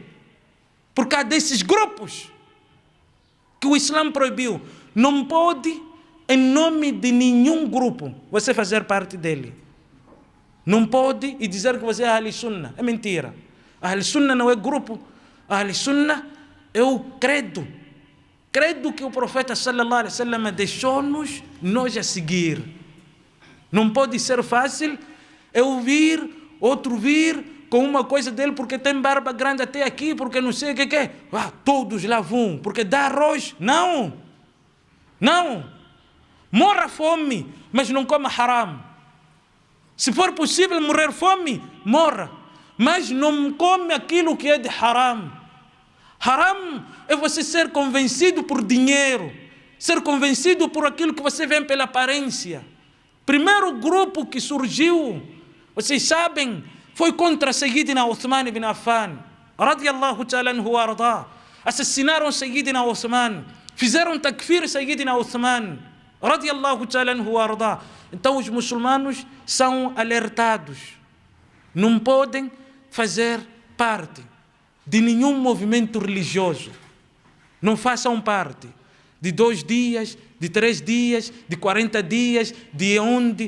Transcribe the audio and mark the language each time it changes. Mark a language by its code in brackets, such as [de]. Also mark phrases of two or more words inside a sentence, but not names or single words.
[pt] Por causa desses grupos que o Islã proibiu. Não pode, em nome de nenhum grupo, você fazer parte dele. Não pode e dizer que você é Ahl-Sunnah. É mentira. Ahl-Sunnah não é grupo. Ahl-Sunnah é o credo. Credo que o profeta [ar] صلى الله عليه وسلم [pt] deixou-nos nós a seguir. Não pode ser fácil eu vir, outro vir com uma coisa dele porque tem barba grande até aqui, porque não sei o que é. Todos lá vão, porque dá arroz. Não. Não. Morra fome, mas não coma haram. Se for possível morrer fome, morra. Mas não come aquilo que é de haram. Haram é você ser convencido por dinheiro, ser convencido por aquilo que você vê pela aparência. Primeiro grupo que surgiu, vocês sabem, foi contra Sayyidina Uthman ibn Affan, [ar] رضي الله تعالى عنه وأرضى. [pt] Assassinaram Sayyidina Uthman, Fizeram takfir Sayyidina Uthman, [ar] رضي الله تعالى عنه وأرضى. [pt] Então os muçulmanos são alertados. Não podem fazer parte de nenhum movimento religioso. Não façam parte de 2 dias, de 3 dias, de 40 dias, de onde.